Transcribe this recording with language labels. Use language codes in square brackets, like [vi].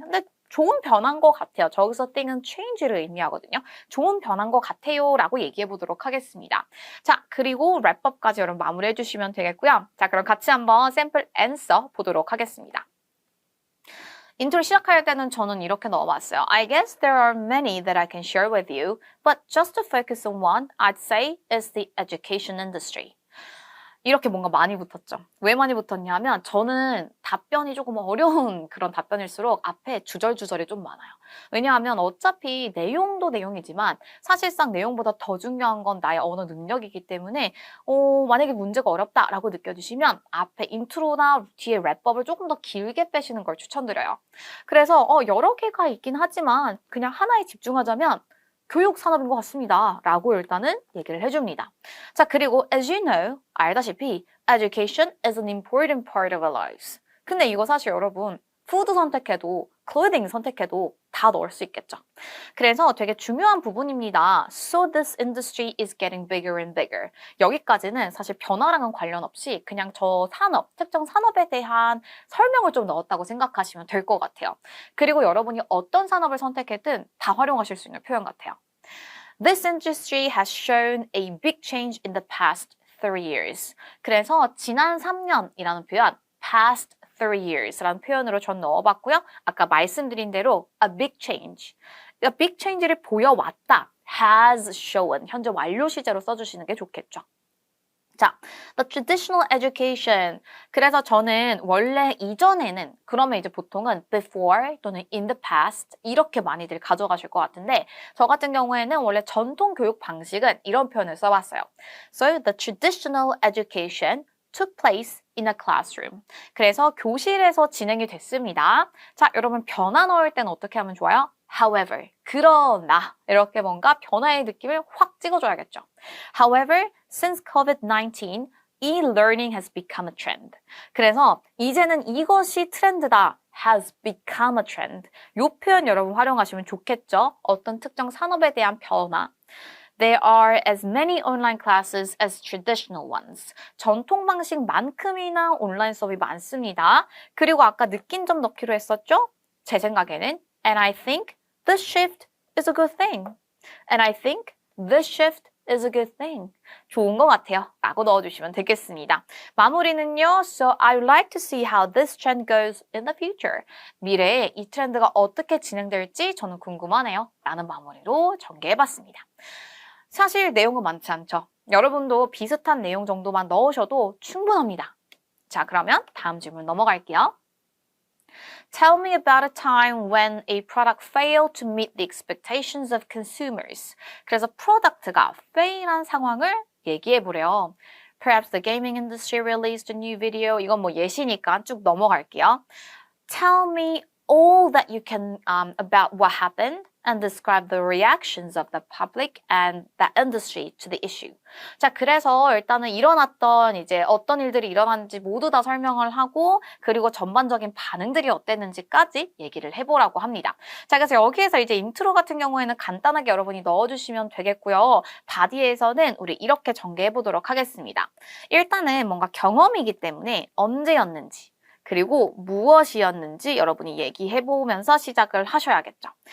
[ko] 근데 좋은 변화인 것 같아요. 저기서 thing은 change를 의미하거든요. 좋은 변화인 것 같아요 라고 얘기해 보도록 하겠습니다. 자, 그리고 랩업까지 여러분 마무리해 주시면 되겠고요. 자, 그럼 같이 한번 샘플 앤서 보도록 하겠습니다. 인트로 시작할 때는 저는 이렇게 넣어봤어요. [en] I guess there are many that I can share with you, but just to focus on one, I'd say is the education industry. [ko] 이렇게 뭔가 많이 붙었죠. 왜 많이 붙었냐면 저는 답변이 조금 어려운 그런 답변일수록 앞에 주절주절이 좀 많아요. 왜냐하면 어차피 내용도 내용이지만 사실상 내용보다 더 중요한 건 나의 언어 능력이기 때문에 만약에 문제가 어렵다라고 느껴지시면 앞에 인트로나 뒤에 랩업을 조금 더 길게 빼시는 걸 추천드려요. 그래서 여러 개가 있긴 하지만 그냥 하나에 집중하자면 교육 산업인 것 같습니다. 라고 일단은 얘기를 해줍니다. 자, 그리고 [en] as you know, [ko] 알다시피 [en] education is an important part of our lives. [ko] 근데 이거 사실 여러분 food 선택해도 clothing 선택해도 다 넣을 수 있겠죠. 그래서 되게 중요한 부분입니다. [en] So this industry is getting bigger and bigger. [ko] 여기까지는 사실 변화랑은 관련 없이 그냥 저 산업, 특정 산업에 대한 설명을 좀 넣었다고 생각하시면 될 것 같아요. 그리고 여러분이 어떤 산업을 선택했든 다 활용하실 수 있는 표현 같아요. [en] This industry has shown a big change in the past 3 years. [ko] 그래서 지난 3년이라는 표현, [en] past 3 years [ko] 라는 표현으로 전 넣어봤고요. 아까 말씀드린 대로 [en] a big change. [ko] 그러니까 [en] big change [ko] 를 보여왔다. [en] has shown. [ko] 현재 완료 시제로 써주시는 게 좋겠죠. [en] 자, the traditional education. [ko] 그래서 저는 원래 이전에는 그러면 이제 보통은 before 또는 in the past 이렇게 많이들 가져가실 것 같은데 저 같은 경우에는 원래 전통 교육 방식은 이런 표현을 써봤어요. [en] So the traditional education took place in a classroom. [ko] 그래서 교실에서 진행이 됐습니다. 자, 여러분 변화 넣을 때는 어떻게 하면 좋아요? However, 그러나 이렇게 뭔가 변화의 느낌을 확 찍어줘야겠죠. [en] However, since COVID-19, e-learning has become a trend. [ko] 그래서 이제는 이것이 트렌드다. [en] has become a trend. [ko] 이 표현 여러분 활용하시면 좋겠죠. 어떤 특정 산업에 대한 변화. [en] There are as many online classes as traditional ones. [ko] 전통 방식만큼이나 온라인 수업이 많습니다. 그리고 아까 느낀 점 넣기로 했었죠? 제 생각에는 [en] And I think this shift is a good thing. And I think this shift is a good thing. [ko] 좋은 것 같아요. 라고 넣어주시면 되겠습니다. 마무리는요. [en] So I would like to see how this trend goes in the future. [ko] 미래에 이 트렌드가 어떻게 진행될지 저는 궁금하네요. 라는 마무리로 전개해봤습니다. 사실 내용은 많지 않죠. 여러분도 비슷한 내용 정도만 넣으셔도 충분합니다. 자, 그러면 다음 질문 넘어갈게요. [en] Tell me about a time when a product failed to meet the expectations of consumers. [ko] 그래서 프로덕트가 fail한 상황을 얘기해 보래요. [en] Perhaps the gaming industry released a new video. [ko] 이건 뭐 예시니까 쭉 넘어갈게요. [en] Tell me all that you can about what happened and describe the reactions of the public and the industry to the issue. [ko] 자, 그래서 일단은 일어났던 이제 어떤 일들이 일어났는지 모두 다 설명을 하고 그리고 전반적인 반응들이 어땠는지까지 얘기를 해보라고 합니다. 자, 그래서 여기에서 이제 인트로 같은 경우에는 간단하게 여러분이 넣어주시면 되겠고요. 바디에서는 우리 이렇게 전개해보도록 하겠습니다. 일단은 뭔가 경험이기 때문에 언제였는지 그리고 무엇이었는지 여러분이 얘기해보면서 시작을 하셔야겠죠.